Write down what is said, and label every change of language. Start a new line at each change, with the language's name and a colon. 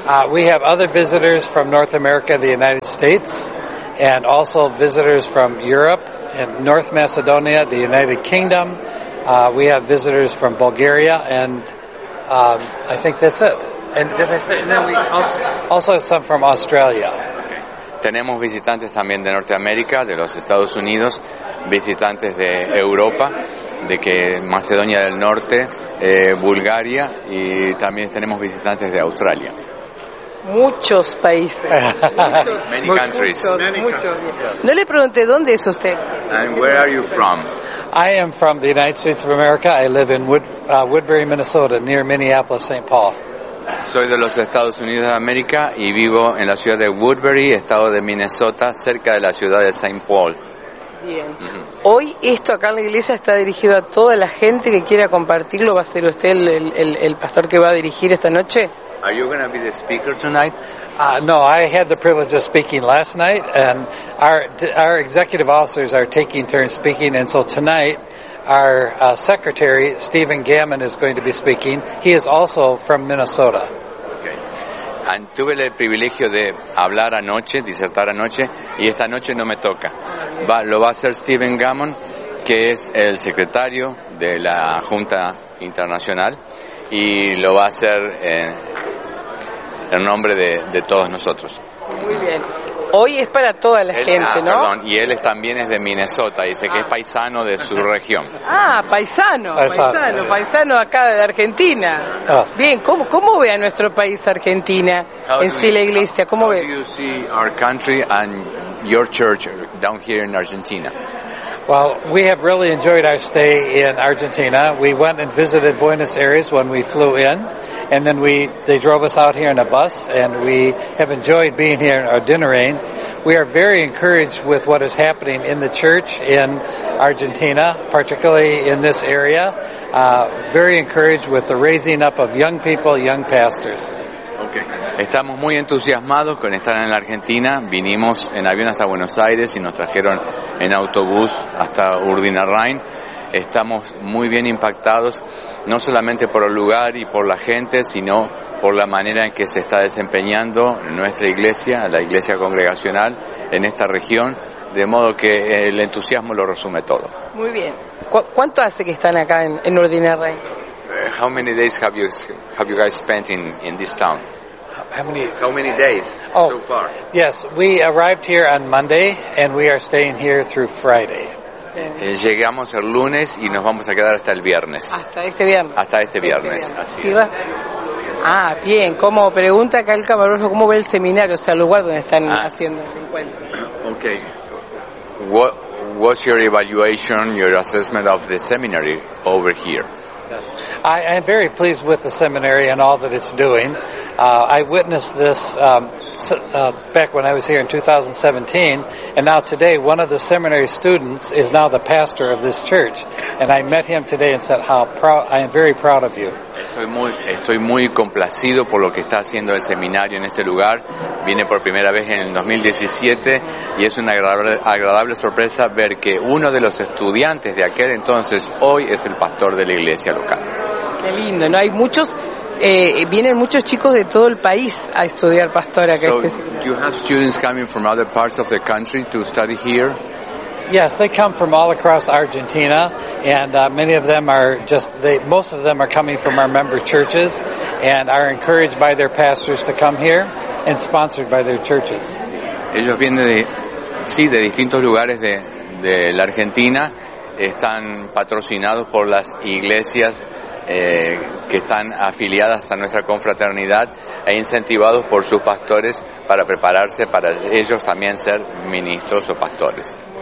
English: We have other visitors from North America, the United States, and also visitors from Europe. In North Macedonia, the United Kingdom, we have visitors from Bulgaria, and I think that's it. And did I say? No, we also have some from Australia. Okay.
Spanish: Tenemos visitantes también de Norteamérica, de los Estados Unidos, visitantes de Europa, de que Macedonia del Norte, Bulgaria, y también tenemos visitantes de Australia. Muchos países.
English: Many countries.
Spanish: No le pregunté, ¿dónde es usted?
English: And where are you from? I am from the United States of America. I live in Woodbury, Minnesota, near Minneapolis, St. Paul.
Spanish: Soy de los Estados Unidos de América y vivo en la ciudad de Woodbury, estado de Minnesota, cerca de la ciudad de St. Paul. Bien. Hoy esto acá en la iglesia está dirigido a toda la gente que quiera compartirlo. ¿Va a ser usted el pastor que va a dirigir esta noche?
English: Are you going to be the speaker tonight? No, I had the privilege of speaking last night, and our executive officers are taking turns speaking, and so tonight our secretary Stephen Gammon is going to be speaking. He is also from Minnesota. Okay.
Spanish: Tuve el privilegio de hablar anoche, disertar anoche, y esta noche no me toca. Lo va a hacer Stephen Gammon, que es el secretario de la Junta Internacional, y lo va a hacer en nombre de todos nosotros. Muy bien. Hoy es para toda la gente, ¿no? Perdón, y él también es de Minnesota, dice que es paisano de su región. Ah, paisano acá de Argentina. Bien, ¿cómo ve a nuestro país Argentina en sí la iglesia? ¿Cómo ve?
English: How do you see our country and your church down here in Argentina? Well, we have really enjoyed our stay in Argentina. We went and visited Buenos Aires when we flew in, and then they drove us out here in a bus, and we have enjoyed being here in our dinnering. We are very encouraged with what is happening in the church in Argentina, particularly in this area. Very encouraged with the raising up of young people, young pastors.
Spanish: Estamos muy entusiasmados con estar en la Argentina. Vinimos en avión hasta Buenos Aires y nos trajeron en autobús hasta Urdinarrain. Estamos muy bien impactados, no solamente por el lugar y por la gente, sino por la manera en que se está desempeñando nuestra iglesia, la iglesia congregacional, en esta región. De modo que el entusiasmo lo resume todo. Muy bien. ¿Cuánto hace que están acá en Urdinarrain?
English: How many days have you guys spent in this town? How many days so far? Yes, we arrived here on Monday and we are staying here through Friday. Okay.
Spanish: Llegamos el lunes y nos vamos a quedar hasta el viernes. Hasta este viernes. Así es. Ah, bien. Como pregunta acá el camarógrafo, ¿cómo ve el seminario, o sea, el lugar donde están haciendo el encuentro?
English: Okay. What's your evaluation, your assessment of the seminary over here? Yes, I am very pleased with the seminary and all that it's doing. I witnessed this back when I was here in 2017, and now today one of the seminary students is now the pastor of this church, and I met him today and said how proud I am, very proud of you.
Spanish: Estoy muy complacido por lo que está haciendo el seminario en este lugar. Vine por primera vez en el 2017 y es una agradable sorpresa ver que uno de los estudiantes de aquel entonces hoy es el pastor de la iglesia local. Qué lindo, ¿no? Hay muchos, vienen muchos chicos de todo el país a estudiar pastor acá.
English: So, you have students coming from other parts of the country to study here? Yes, they come from all across Argentina, and many of them are most of them are coming from our member churches and are encouraged by their pastors to come here and sponsored by their churches.
Spanish: Ellos vienen de distintos lugares de la Argentina, están patrocinados por las iglesias que están afiliadas a nuestra confraternidad e incentivados por sus pastores para prepararse para ellos también ser ministros o pastores.